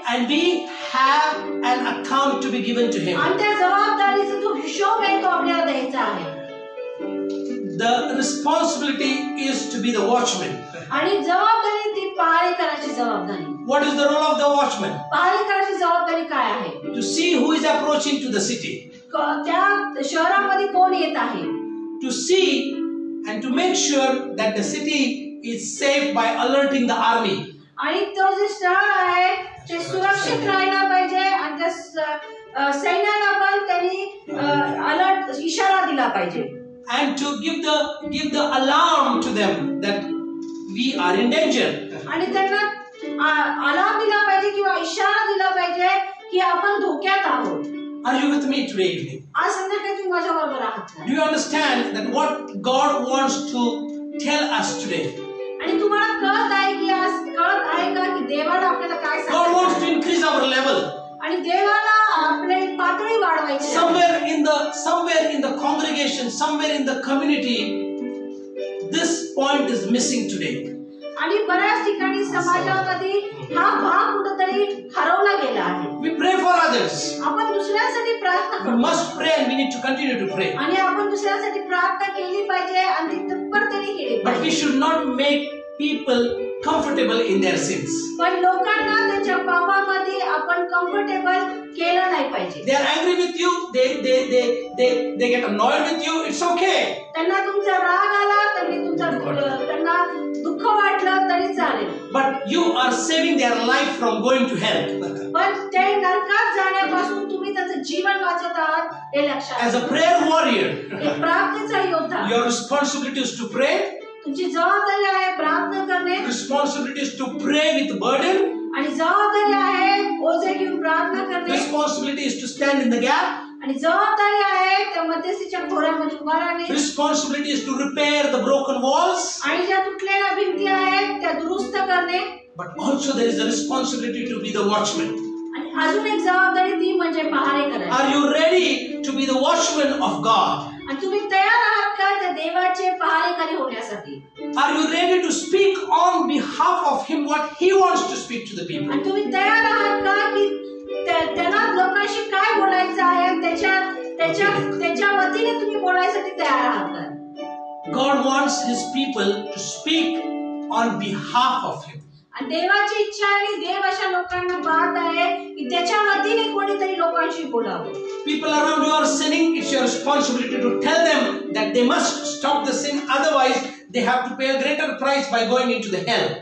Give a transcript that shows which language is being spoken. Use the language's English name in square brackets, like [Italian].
[English] And we have an account to be given to him. [Marathi] आणि त्या जबाबदारीचा जो हिशोब आहे तो आपल्याला द्यायचा आहे. [English] The responsibility is to be the watchman. [Marathi] आणि जबाबदारी ती पाळी करायची जबाबदारी. [English] What is the role of the watchman? [Marathi] पाळी करायची जबाबदारी काय आहे? [English] To see who is approaching to the city. [Marathi] त्या शहरामध्ये कोण येत आहे. [English] To see and to make sure that the city is safe by alerting the army. [Marathi] आणि तो जे शहर आहे ते सुरक्षित राहायला पाहिजे आणि त्या सैन्याला पण त्यांनी अलर्ट इशारा दिला पाहिजे. [English] And to give the alarm to them that we are in danger. [Marathi] आणि त्यांना अलार्म दिला पाहिजे किंवा इशारा दिला पाहिजे की आपण धोक्यात आहोत. [English] Are you with me today evening? [Marathi] आज संध्याकाळी तुम्ही माझ्या बरोबर आहात. [English] Do you understand that what God wants to tell us today? [Marathi] आणि तुम्हाला कळत आहे की आज कळत आहे का की देवाला आपल्याला काय सांगायचं? [English] God wants to increase our level. [Marathi] आणि देवाला आपली पातळी वाढवायची आहे. [English] Somewhere in the congregation, somewhere in the community, this point is missing today. [Marathi] आणि बऱ्याच ठिकाणी समाजामध्ये हा भाग कुठेतरी हरवला गेला आहे. [English] We pray for others. [Marathi] आपण दुसऱ्यांसाठी प्रार्थना [English] We [Marathi] करतो. [English] must pray and we need to continue to pray. [Marathi] आणि आपण दुसऱ्यांसाठी प्रार्थना केली पाहिजे आणि ती तत्परतेने केली [English] But we [Marathi] पाहिजे. [English] should not make people comfortable in their sins. [Marathi] पण लोकांना त्यांच्या पापामध्ये आपण कम्फर्टेबल केलं नाही पाहिजे. [English] They are angry with you. They get annoyed with you. It's okay. [Marathi] त्यांना तुमचा राग आला, त्यांना दुःख वाटलं तरी चालेल. [English] But you are saving their life from going to hell. [Marathi] पण ते नरकात जाण्यापासून तुम्ही त्याचं जीवन वाचवत आहात हे लक्षात. [English] As a prayer warrior, [Marathi] एक प्रार्थनेचा योद्धा. [English] your responsibility is to pray. [Marathi] तुमची जबाबदारी आहे प्रार्थना करणे. [English] Responsibility is to pray with burden. [Marathi] आणि जबाबदारी आहे ओझे घेऊन प्रार्थना करणे. [English] Responsibility is to stand in the gap. [Marathi] आणि जबाबदारी आहे त्या मध्यस्थीच्या खोऱ्यामध्ये उभा राहणे. [English] Responsibility is to repair the broken walls. [Marathi] आणि ज्या तुटलेल्या भिंती आहेत त्या दुरुस्त करणे. [English] But also there is a responsibility to be the watchman. [Marathi] आणि अजून एक जबाबदारी ती म्हणजे पहारे करायची. [English] Are you ready to be the watchman of God? [Marathi] आणि तुम्ही तयार आहात का त्या देवाचे पहारेकरी होण्यासाठी? [English] Are you ready to speak on behalf of him what he wants to speak to the people? [Marathi] आणि तुम्ही तयार आहात का की त्यांना लोकांशी काय बोलायचं आहे त्याच्या वतीने तुम्ही बोलायसाठी तयार आहात का? [English] God wants his people to speak on behalf of him. [Marathi] आणि देवाची इच्छा आणि देव अशा लोकांना पाहत आहे की त्याच्या वतीने कोणीतरी लोकांशी बोलावं. [English] People around you are sinning. It's your responsibility to tell them that they must stop the sin. Otherwise, they have to pay a greater price by going into the hell.